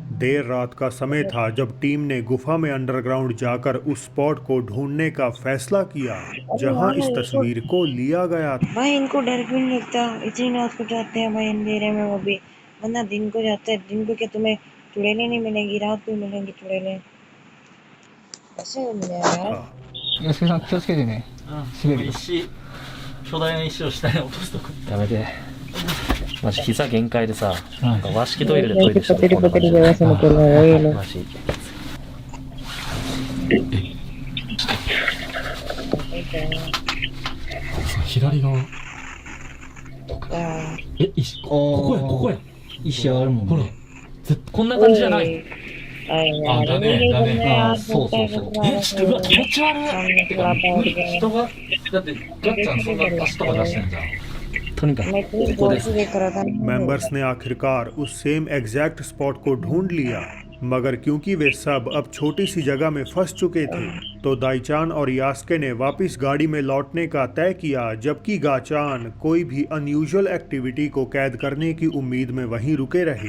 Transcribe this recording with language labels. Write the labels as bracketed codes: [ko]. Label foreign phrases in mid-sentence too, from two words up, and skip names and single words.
[hi] देर रात का समय था जब टीम ने गुफा में अंडरग्राउंड जाकर उस स्पॉट को ढूंढने का फैसला किया जहां इस तस्वीर को लिया गया था। भाई इनको डर भी नहीं लगता, इतनी रात को जाते हैं भाई अंधेरे में, वो भी वरना दिन को जाता है। दिन को क्या तुम्हें चुड़ैलें नहीं मिलेंगी? रात को मिलेंगी चुड़ैलें। ऐसे यार। [ja] 洋介さん気をつけてね。滑るよ。石、巨大な石を下に落とすとこ。やめて。マジ膝限界でさ、はいなんか和式トイレでトイレしてるこんな感じでその子の上のマジ。左側。え、ここや、ここや。石あるもんほら。こんな感じじゃない。あ、だね、だね。あ、そうそうそう。え、ちょっとうわ、気持ち悪い。人が、だって、ガッちゃんそんな足とか出してんじゃん。とにかく [hi] मैं इतनी [ja] ここ [hi] जोर [ja] で [hi] से [ja] す。 [hi] देख रहा था नहीं मेंबर्स ने आखिरकार उस [en] same exact [hi] स्पॉट को ढूंढ लिया, मगर क्योंकि वे सब अब छोटी सी जगह में फंस चुके थे तो दाईचान और यास्के ने वापस गाड़ी में लौटने का तय किया, जबकि गाचान कोई भी [en] unusual activity [hi] को कैद करने की उम्मीद में वहीं रुके रहे।